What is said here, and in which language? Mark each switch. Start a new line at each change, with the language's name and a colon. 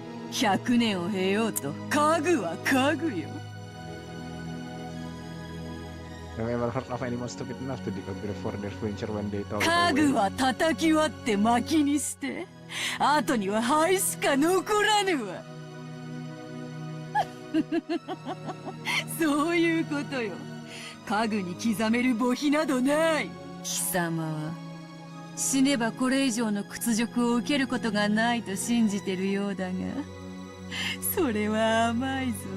Japanese: 100年を経ようと家具は家具よ。
English: Have you ever heard of anyone stupid enough to dig a grave for their future when they throw it
Japanese: 家
English: away?
Japanese: 具は叩き割って薪にして、後には灰しか残らぬわ。そういうことよ。家具に刻める墓碑などない。貴様は死ねばこれ以上の屈辱を受けることがないと信じてるようだが、それは甘いぞ。